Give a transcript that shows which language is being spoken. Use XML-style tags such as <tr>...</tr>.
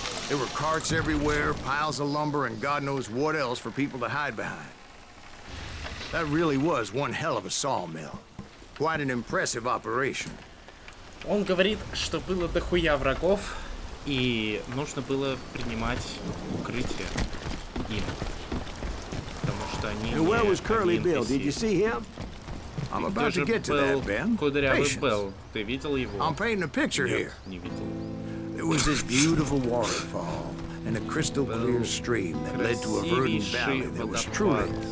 <en>There were carts everywhere, piles of lumber, and God knows what else for people to hide behind. That really was one hell of a sawmill. Quite an impressive operation.</en> <ru>Он говорит, что было дохуя врагов, и нужно было принимать укрытие им. Потому что они</ru> <en>And where was Curly Bill? Did you see him? I'm about to get to that, Ben.</en> <ru>Кудрявый</ru> <en>Patience.</en> <ru>Белл. Ты видел его?</ru> <en>I'm painting a picture here.</en> <ru>Не видел.</ru> <en>There was this beautiful waterfall and a crystal clear stream that led to a verdant valley that was truly...</en>